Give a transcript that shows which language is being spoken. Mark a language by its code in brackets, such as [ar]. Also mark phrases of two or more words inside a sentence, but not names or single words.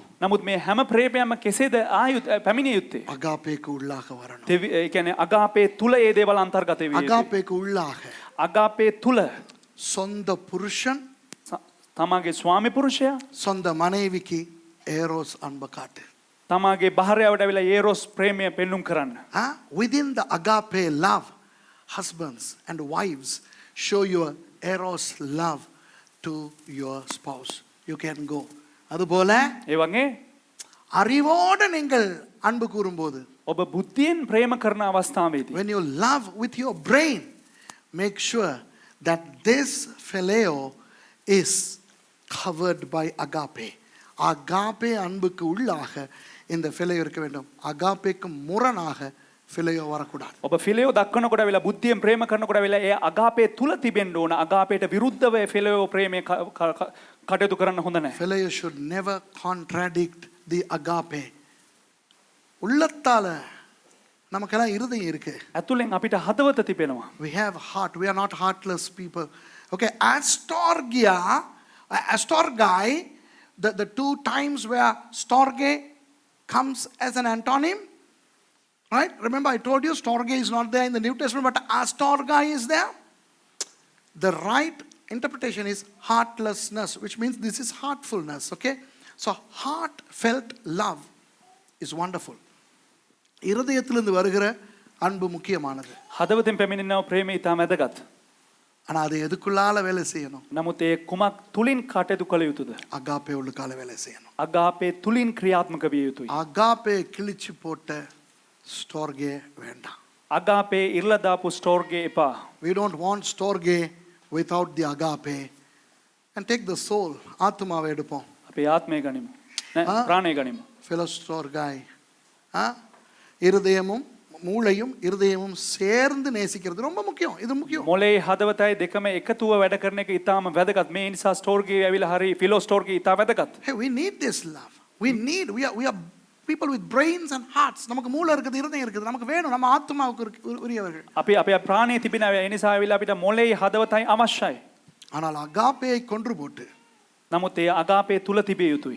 [si] නමුත් මේ හැම ප්‍රේමයක්ම කෙසේද පැමිණිය යුත්තේ? [ta] அகாப்பேக்கு உள்ளாக வரணும். [si] ඒ කියන්නේ අගාපේ තුල ඒ දේවල් අන්තර්ගත වෙයි. [ta] அகாப்பேக்கு உள்ளாக [si] අගාපේ තුල [ta] சொந்த புருஷன் [si] තමාගේ ස්වාමි පුරුෂයා [ta] சொந்த மனைவிக்கு ஏரோஸ் அன்பு காட்டு. [si] තමාගේ භාර්යාවට ඇවිල්ලා ඒරොස් ප්‍රේමය පෙන්눔 කරන්න. [en] Within the agape love, husbands and wives show your eros love to your spouse. You can go. [ta] அதுபோல [si] ඒ වගේ [ta] அறிவோடு நீங்கள் அன்பு கூறும்போது, [si] ඔබ බුද්ධියෙන් ප්‍රේම කරන අවස්ථාවේදී [en] when you love with your brain, make sure that this phileo is covered by agape. [ta] agape அன்புக்கு உள்ளாக இந்த phileo இருக்க வேண்டும். agapeக்கு முரணாக phileo வரக்கூடாது. [si] ඔබ ෆිලයෝ දක්වනකොට වෙලා බුද්ධියෙන් ප්‍රේම කරනකොට වෙලා ඒ අගාපේ තුල තිබෙන්න ඕන. අගාපේට විරුද්ධව ෆිලයෝ ප්‍රේමය කටයුතු කරන්න හොඳ නැහැ. [en] phileo should never contradict the agape. [ta] உள்ளத்தால நமக்கெல்லாம் இருதயம் இருக்கு. [si] ඇතුලෙන් අපිට හදවත තිබෙනවා. [en] We have heart. We are not heartless people. Okay, astorgai, the two times where storge comes as an antonym, right? Remember I told you storge is not there in the New Testament, but astorgai is there. The right interpretation is heartlessness, which means this is heartfulness. Okay, so heartfelt love is wonderful. [ta] இருதயத்திலிருந்து வருகிற அன்பு முக்கியமானது. [si] හදවතෙන් පැමිණෙනව ප්‍රේමය ඉතාම වැදගත්. [ta] ஆனா அது எதுக்குள்ளால வேலை செய்யணும்? [si] නමුත් ඒ කුමක් තුලින් කටයුතු කළ යුතුද? [ta] அகாப்பே உள்ளுக்கால வேலை செய்யணும். [si] අගාපේ තුලින් ක්‍රියාත්මක විය යුතුයි. [ta] அகாப்பே கிழிச்சு போட்ட ஸ்டோர்கே வேண்டாம். [si] අගාපේ ඉරලා දාපු ස්ටෝර්ගේ එපා. [en] We don't want storge without the agape. And take the soul. [ta] ஆத்துமாவை எடுப்போம். [si] අපේ ආත්මය ගනිමු. ප්‍රාණය ගනිමු. Philostorgai. [ta] இருதயமும் மூளையும் இருதயமும் சேர்ந்து நேசிக்கிறது ரொம்ப முக்கியம். இது முக்கியம். [si] මොලේ හදවතයි දෙකම එකතුව වැඩ කරන එක ඉතාම වැදගත්. මේ නිසා ස්ටෝර්ගේ ඇවිල්ලා හරි ෆිලෝ ස්ටෝර්ගේ ඉතා වැදගත්. [en] Hey, we need this love. We are people with brains and hearts. [ta] நமக்கு மூளை இருக்குது, இருதயம் இருக்குது. நமக்கு வேணும். நம்ம ஆத்துமாவுக்கு உரியவர்கள். [si] අපි අපේ ප්‍රාණය තිබෙන ඒ නිසා ඇවිල්ලා අපිට මොලේ හදවතයි අවශ්‍යයි. [ta] ஆனால் அகாப்பேயை கொன்று போட்டு [si] නමුත් ඒ අගාපේ තුල තිබිය යුතුයි.